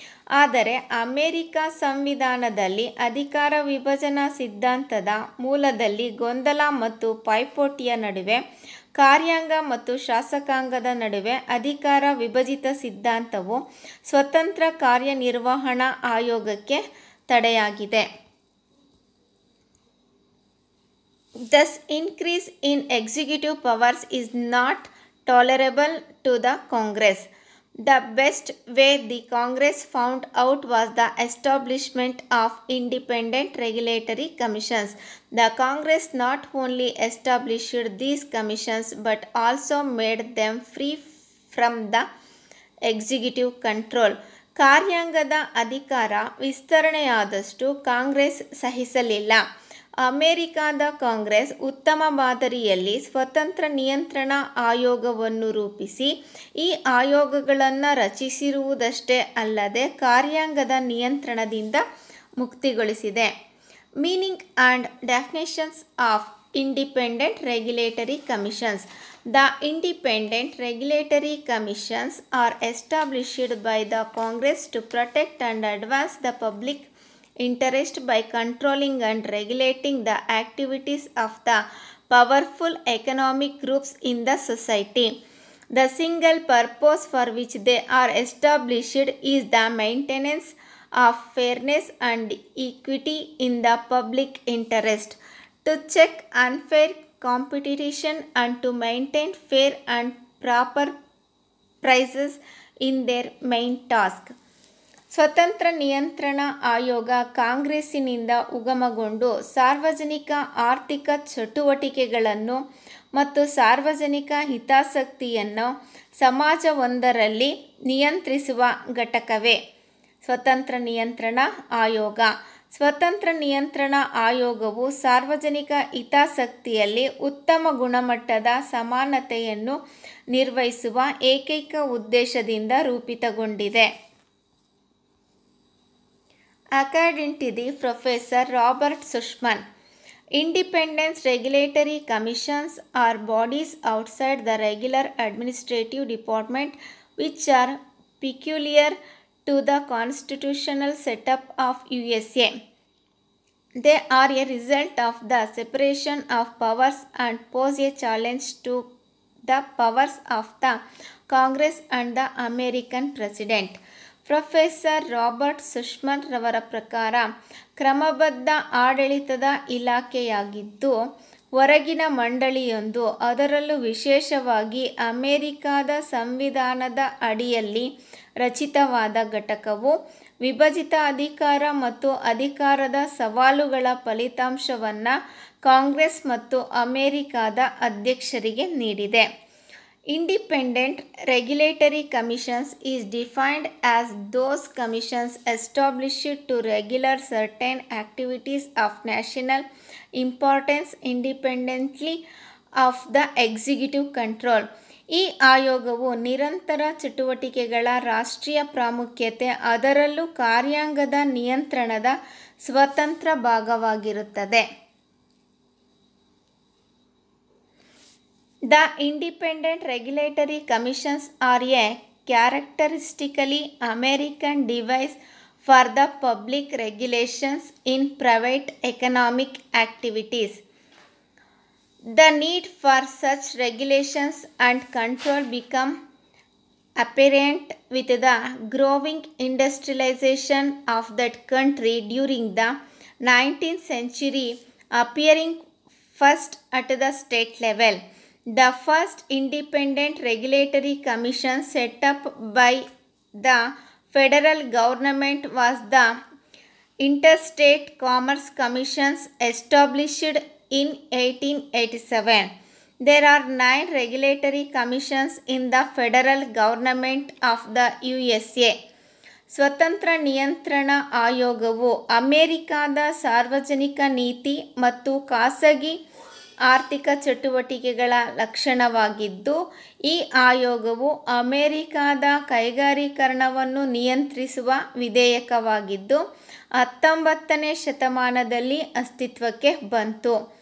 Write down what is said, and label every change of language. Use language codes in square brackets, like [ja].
[kn] ಆದರೆ ಅಮೆರಿಕ ಸಂವಿಧಾನದಲ್ಲಿ ಅಧಿಕಾರ ವಿಭಜನಾ ಸಿದ್ಧಾಂತದ ಮೂಲದಲ್ಲಿ ಗೊಂದಲ ಮತ್ತು ಪೈಪೋಟಿಯ ನಡುವೆ ಕಾರ್ಯಾಂಗ ಮತ್ತು ಶಾಸಕಾಂಗದ ನಡುವೆ ಅಧಿಕಾರ ವಿಭಜಿತ ಸಿದ್ಧಾಂತವು ಸ್ವತಂತ್ರ ಕಾರ್ಯನಿರ್ವಹಣಾ ಆಯೋಗಕ್ಕೆ ತಡೆಯಾಗಿದೆ. [en] Thus, increase in executive powers is not tolerable to the Congress. The best way the Congress found out was the establishment of independent regulatory commissions. The Congress not only established these commissions but also made them free from the executive control. [kn] ಕಾರ್ಯಾಂಗದ ಅಧಿಕಾರ ವಿಸ್ತರಣೆಯಾದಷ್ಟು ಕಾಂಗ್ರೆಸ್ ಸಹಿಸಲಿಲ್ಲ. ಅಮೆರಿಕದ ಕಾಂಗ್ರೆಸ್ ಉತ್ತಮ ಮಾದರಿಯಲ್ಲಿ ಸ್ವತಂತ್ರ ನಿಯಂತ್ರಣ ಆಯೋಗವನ್ನು ರೂಪಿಸಿ ಈ ಆಯೋಗಗಳನ್ನು ರಚಿಸಿರುವುದಷ್ಟೇ ಅಲ್ಲದೆ ಕಾರ್ಯಾಂಗದ ನಿಯಂತ್ರಣದಿಂದ ಮುಕ್ತಿಗೊಳಿಸಿದೆ. [en] Meaning and definitions of independent regulatory commissions. The independent regulatory commissions are established by the Congress to protect and advance the public interest by controlling and regulating the activities of the powerful economic groups in the society. The single purpose for which they are established is the maintenance of fairness and equity in the public interest, to check unfair competition and to maintain fair and proper prices in their main task. [kn] ಸ್ವತಂತ್ರ ನಿಯಂತ್ರಣ ಆಯೋಗ ಕಾಂಗ್ರೆಸ್ಸಿನಿಂದ ಉಗಮಗೊಂಡು ಸಾರ್ವಜನಿಕ ಆರ್ಥಿಕ ಚಟುವಟಿಕೆಗಳನ್ನು ಮತ್ತು ಸಾರ್ವಜನಿಕ ಹಿತಾಸಕ್ತಿಯನ್ನು ಸಮಾಜವೊಂದರಲ್ಲಿ ನಿಯಂತ್ರಿಸುವ ಘಟಕವೇ ಸ್ವತಂತ್ರ ನಿಯಂತ್ರಣ ಆಯೋಗ. ಸ್ವತಂತ್ರ ನಿಯಂತ್ರಣ ಆಯೋಗವು ಸಾರ್ವಜನಿಕ ಹಿತಾಸಕ್ತಿಯಲ್ಲಿ ಉತ್ತಮ ಗುಣಮಟ್ಟದ ಸಮಾನತೆಯನ್ನು ನಿರ್ವಹಿಸುವ ಏಕೈಕ ಉದ್ದೇಶದಿಂದ ರೂಪಿತಗೊಂಡಿದೆ. [en] According to the Professor Robert Sussman, Independent regulatory commissions are bodies outside the regular administrative department which are peculiar to the constitutional setup of USA. They are a result of the separation of powers and pose a challenge to the powers of the Congress and the American President. [kn] Professor Robert ಸುಷ್ಮನ್ ರವರ ಪ್ರಕಾರ ಕ್ರಮಬದ್ಧ ಆಡಳಿತದ ಇಲಾಖೆಯಾಗಿದ್ದು ಹೊರಗಿನ ಮಂಡಳಿಯೊಂದು, ಅದರಲ್ಲೂ ವಿಶೇಷವಾಗಿ ಅಮೆರಿಕಾದ ಸಂವಿಧಾನದ ಅಡಿಯಲ್ಲಿ ರಚಿತವಾದ ಘಟಕವು ವಿಭಜಿತ ಅಧಿಕಾರ ಮತ್ತು ಅಧಿಕಾರದ ಸವಾಲುಗಳ ಫಲಿತಾಂಶವನ್ನು ಕಾಂಗ್ರೆಸ್ ಮತ್ತು ಅಮೆರಿಕಾದ ಅಧ್ಯಕ್ಷರಿಗೆ ನೀಡಿದೆ. [en] Independent regulatory commissions is defined as those commissions established to regulate certain activities of national importance independently of the executive control. [kn] ಈ ಆಯೋಗವು ನಿರಂತರ ಚಟುವಟಿಕೆಗಳ ರಾಷ್ಟ್ರೀಯ ಪ್ರಾಮುಖ್ಯತೆ, ಅದರಲ್ಲೂ ಕಾರ್ಯಾಂಗದ ನಿಯಂತ್ರಣದ ಸ್ವತಂತ್ರ ಭಾಗವಾಗಿರುತ್ತದೆ. [en] The independent regulatory commissions are a characteristically American device for the public regulations in private economic activities. The need for such regulations and control became apparent with the growing industrialization of that country during the 19th century, appearing first at the state level. The first independent regulatory commission set up by the federal government was the Interstate Commerce Commission, established in 1887. There are 9 regulatory commissions in the federal government of the USA. [kn] ಸ್ವತಂತ್ರ ನಿಯಂತ್ರಣ ಆಯೋಗವು ಅಮೆರಿಕಾದ ಸಾರ್ವಜನಿಕ ನೀತಿ ಮತ್ತು ಖಾಸಗಿ ಆರ್ಥಿಕ ಚಟುವಟಿಕೆಗಳ ಲಕ್ಷಣವಾಗಿದ್ದು, ಈ ಆಯೋಗವು ಅಮೆರಿಕಾದ ಕೈಗಾರೀಕರಣವನ್ನು ನಿಯಂತ್ರಿಸುವ ವಿಧೇಯಕವಾಗಿದ್ದು 19ನೇ ಶತಮಾನದಲ್ಲಿ ಅಸ್ತಿತ್ವಕ್ಕೆ ಬಂತು.